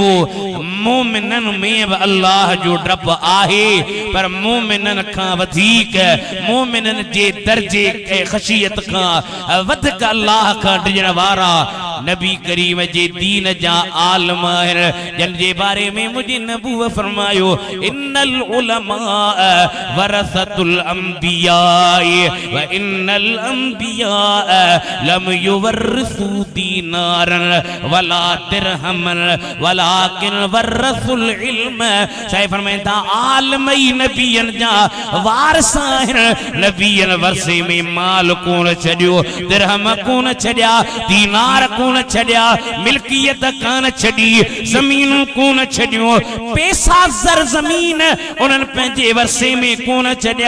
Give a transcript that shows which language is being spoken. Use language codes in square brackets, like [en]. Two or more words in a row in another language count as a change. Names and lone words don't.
[sd] मोमिननि में बि अल्लाह जो डप आहे पर मोमिननि खां वधीक मोमिननि जे दर्जे ऐं ख़शियत खां वधीक अल्लाह खां डिॼण वारा नबी करीम जे दीन जा आलम आहिनि जिन जे बारे में मुझे नबूवत फरमायो [ar] إن العلماء ورثة الأنبياء وإن الأنبياء لم يورثوا دينارا ولا درهما ولكن ورثوا العلم. [sd] साईं फरमाइंदा आलम ई नबियन जा वारिस आहिनि। नबियन वरसे में माल कोन छॾियो दिरहम कोन छॾिया दीनार कोन छॾिया मिल्कियत कान छॾी ज़मीनूं कोन छॾियूं पैसा ज़र ज़मीन उन्हनि पंहिंजे वरसे में कोन छॾिया।